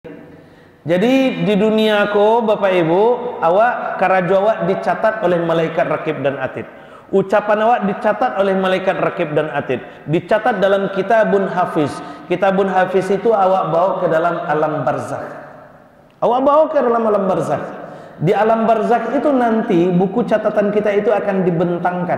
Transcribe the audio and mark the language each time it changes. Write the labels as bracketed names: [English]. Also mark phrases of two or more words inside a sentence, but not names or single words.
[Indonesian] Jadi di dunia ko Bapak Ibu, [Minangkabau] awak karajo awak [Indonesian] dicatat oleh malaikat rakib dan atid. Ucapan awak dicatat oleh malaikat rakib dan atid. Dicatat dalam [Arabic] كتاب حفيظ. كتاب حفيظ [Indonesian] itu awak bawa ke dalam alam barzakh. Awak bawa ke dalam alam barzakh. Di alam barzakh itu nanti buku catatan kita itu akan dibentangkan.